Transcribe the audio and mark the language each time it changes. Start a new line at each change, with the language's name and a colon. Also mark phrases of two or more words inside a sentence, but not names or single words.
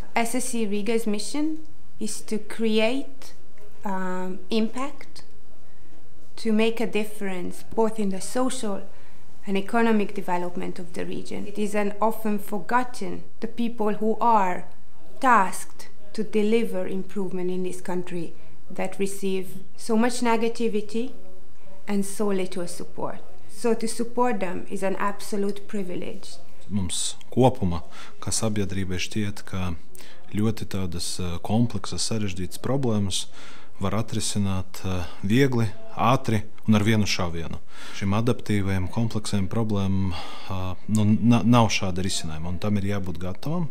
English: SSC Riga's mission is to create impact, to make a difference both in the social and economic development of the region. It is often forgotten the people who are tasked to deliver improvement in this country that receive so much negativity and so little support. So to support them is an absolute privilege.
Latvian: Mums kopumā, kā sabiedrībai šķiet, ka ļoti tādas kompleksas, sarežģītas problēmas var atrisināt viegli, ātri un ar vienu šāvienu. Šim adaptīvajam, kompleksajam problēmām nav šāda risinājuma, un tam ir jābūt gatavam.